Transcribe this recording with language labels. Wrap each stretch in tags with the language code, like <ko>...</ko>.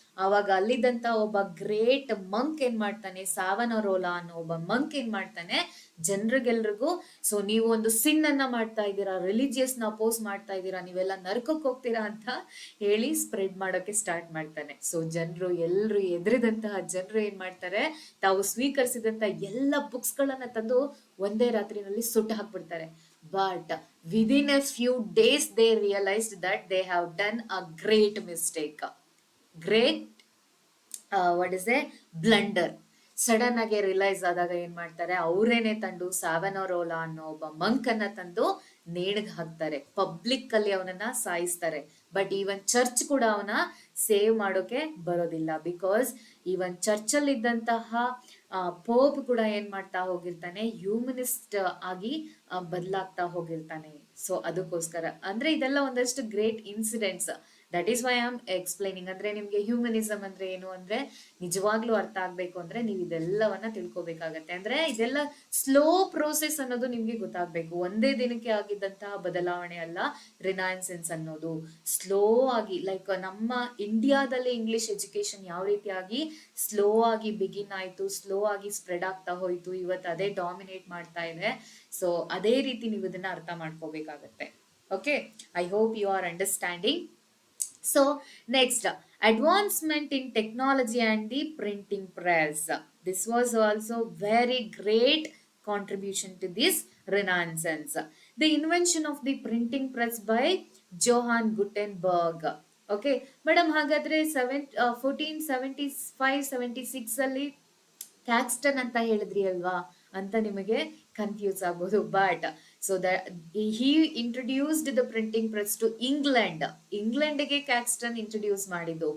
<kn>ಅವಾಗ ಅಲ್ಲಿದ್ದಂತ ಒಬ್ಬ ಗ್ರೇಟ್ ಮಂಕ್ ಏನ್ ಮಾಡ್ತಾನೆ, ಸಾವನರೋಲಾ ಅನ್ನೋ ಒಬ್ಬ ಮಂಕ್ ಏನ್ ಮಾಡ್ತಾನೆ, ಜನರಿಗೆಲ್ರಿಗೂ ಸೊ ನೀವು ಒಂದು ಸಿನ್ ಅನ್ನ ಮಾಡ್ತಾ ಇದ್ದೀರಾ, ರಿಲಿಜಿಯಸ್ ನ ಅಪೋಸ್ ಮಾಡ್ತಾ ಇದ್ದೀರಾ, ನೀವೆಲ್ಲ ನರ್ಕಕ್ಕೆ ಹೋಗ್ತೀರಾ ಅಂತ ಹೇಳಿ ಸ್ಪ್ರೆಡ್ ಮಾಡೋಕೆ ಸ್ಟಾರ್ಟ್ ಮಾಡ್ತಾನೆ. ಸೊ ಜನರು ಎಲ್ರು ಎದುರಿದಂತಹ ಜನರು ಏನ್ ಮಾಡ್ತಾರೆ, ತಾವು ಸ್ವೀಕರಿಸಿದಂತ ಎಲ್ಲ ಬುಕ್ಸ್ ಗಳನ್ನ ತಂದು ಒಂದೇ ರಾತ್ರಿನಲ್ಲಿ ಸುಟ್ಟು ಹಾಕ್ಬಿಡ್ತಾರೆ.</kn> <en>But within a few days, they realized that they have done a great mistake. Great, what is a blunder.</en> <kn>Sudden ಆಗಿ ರಿಲೈಸ್ ಆದಾಗ ಏನ್ ಮಾಡ್ತಾರೆ, ಅವರೇನೆ ತಂದು ಸಾವನರೋಲಾ ಅನ್ನೋ ಒಬ್ಬ ಮಂಕ್ ಅನ್ನ ತಂದು ನೇಣಿಗೆ ಹಾಕ್ತಾರೆ. ಪಬ್ಲಿಕ್ ಅಲ್ಲಿ ಅವನನ್ನ ಸಾಯಿಸ್ತಾರೆ. ಬಟ್ ಈವನ್ ಚರ್ಚ್ ಕೂಡ ಅವನ ಸೇವ್ ಮಾಡೋಕೆ ಬರೋದಿಲ್ಲ. ಬಿಕಾಸ್ ಈವನ್ ಚರ್ಚ್ ಅಲ್ಲಿ ಇದ್ದಂತಹ ಪೋಪ್ ಕೂಡ ಏನ್ ಮಾಡ್ತಾ ಹೋಗಿರ್ತಾನೆ, ಹ್ಯೂಮನಿಸ್ಟ್ ಆಗಿ ಬದಲಾಗ್ತಾ ಹೋಗಿರ್ತಾನೆ. ಸೊ ಅದಕ್ಕೋಸ್ಕರ ಅಂದ್ರೆ ಇದೆಲ್ಲ ಒಂದಷ್ಟು great incidents.</kn> <en>That is why I am explaining.</en> <kn>ಅಂದ್ರೆ ನಿಮ್ಗೆ ಹ್ಯೂಮನಿಸಮ್ ಅಂದ್ರೆ ಏನು ಅಂದ್ರೆ ನಿಜವಾಗ್ಲೂ ಅರ್ಥ ಆಗ್ಬೇಕು ಅಂದ್ರೆ ನೀವು ಇದೆಲ್ಲವನ್ನ ತಿಳ್ಕೊಬೇಕಾಗತ್ತೆ. ಅಂದ್ರೆ ಇದೆಲ್ಲ ಸ್ಲೋ ಪ್ರೋಸೆಸ್ ಅನ್ನೋದು ನಿಮ್ಗೆ ಗೊತ್ತಾಗ್ಬೇಕು. ಒಂದೇ ದಿನಕ್ಕೆ ಆಗಿದ್ದಂತಹ ಬದಲಾವಣೆ ಅಲ್ಲ ರಿನೈಸೆನ್ಸ್ ಅನ್ನೋದು. ಸ್ಲೋ ಆಗಿ ಲೈಕ್ ನಮ್ಮ ಇಂಡಿಯಾದಲ್ಲಿ ಇಂಗ್ಲಿಷ್ ಎಜುಕೇಶನ್ ಯಾವ ರೀತಿಯಾಗಿ ಸ್ಲೋ ಆಗಿ ಬಿಗಿನ್ ಆಯ್ತು, ಸ್ಲೋ ಆಗಿ ಸ್ಪ್ರೆಡ್ ಆಗ್ತಾ ಹೋಯ್ತು, ಇವತ್ತು ಅದೇ ಡಾಮಿನೇಟ್ ಮಾಡ್ತಾ ಇದೆ. ಸೊ ಅದೇ ರೀತಿ ನೀವು ಇದನ್ನ ಅರ್ಥ ಮಾಡ್ಕೋಬೇಕಾಗತ್ತೆ.</kn> <en>Okay, I hope you are understanding. So next, advancement in technology and the printing press. This was also very great contribution to this renaissance. The invention of the printing press by Johann Gutenberg.</en> <kn>Okay, madam, ಹಾಗಾದ್ರೆ 1475-76 ಅಲ್ಲಿ ಕ್ಯಾಕ್ಸ್ಟನ್ ಅಂತ ಹೇಳಿದ್ರಿ ಅಲ್ವಾ ಅಂತ ನಿಮಗೆ confuse ಆಗ್ಬೋದು.</kn> <en>But so he introduced the printing press to ಇಂಗ್ಲೆಂಡ್ಗೆ Caxton introduce ಮಾಡಿದ್ದು.</en>